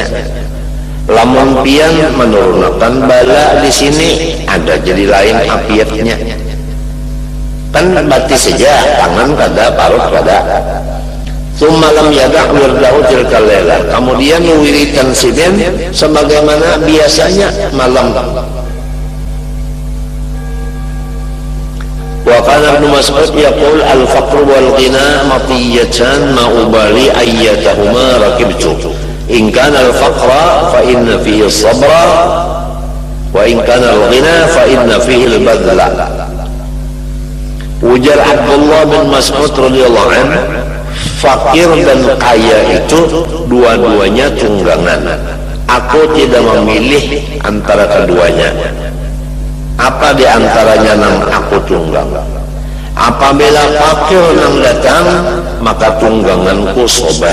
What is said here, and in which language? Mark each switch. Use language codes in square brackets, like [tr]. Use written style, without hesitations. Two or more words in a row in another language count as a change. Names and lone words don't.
[bjn] Lamun pian menurunkan bala di sini ada jadi lain apiatnya. Kan batis saja, tangan kada, parut kada. [ar] ثم لم يدع ورده تلك الليلة. [bjn] Kemudian wiridan Sirin sebagaimana biasanya malam. [ar] وكان ابن مسعود يقول الفقر والغنى مطيتان ما أبالي أيتهما ركبت. إن كان الفقر فإن فيه الصبر وإن كان الغنى فإن فيه البذل. [bjn] Ujar Abdullah bin Mas'ud [ar] رضي الله عنه, [bjn] fakir dan kaya itu dua-duanya tunggangan. Aku tidak memilih antara keduanya. Apa di antaranya nang aku tunggang? Apabila fakir nang datang, maka tungganganku sober.